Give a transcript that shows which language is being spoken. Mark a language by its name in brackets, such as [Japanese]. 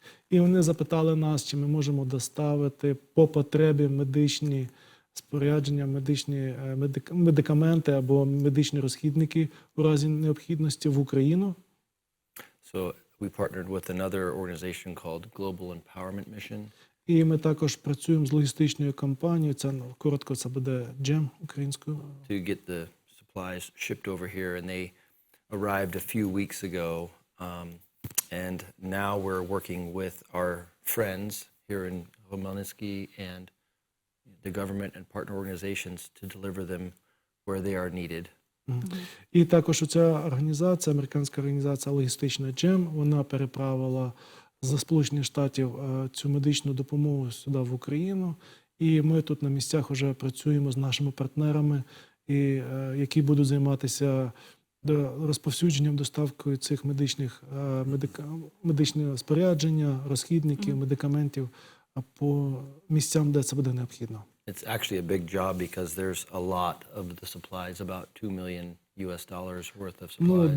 [Ukrainian] І вони запитали нас, чи ми можемо доставити по потребі медичні спорядження, медикаменти або медичні розхідники у разі необхідності в Україну. [English] So we partnered with another organization called Global Empowerment Mission. [Ukrainian] І ми також працюємо з логістичною компанією, коротко це буде GEM українською. [English] To get the supplies shipped over here, and they arrived a few weeks ago. And now we're working with our friends here in Khmelnytsky and the government and partner organizations to deliver them where they are needed. [Ukrainian] І також ця організація, американська організація логістична GEM, вона переправила з Сполучених Штатів цю медичну допомогу сюди в Україну. І ми тут на місцях вже працюємо з нашими партнерами, які будуть займатися розповсюдженням, доставкою цих медичних спорядження, розхідників, медикаментів по місцям, де це буде необхідно. [English] It's actually a big job because there's a lot of the supplies, about $2 million worth of supplies.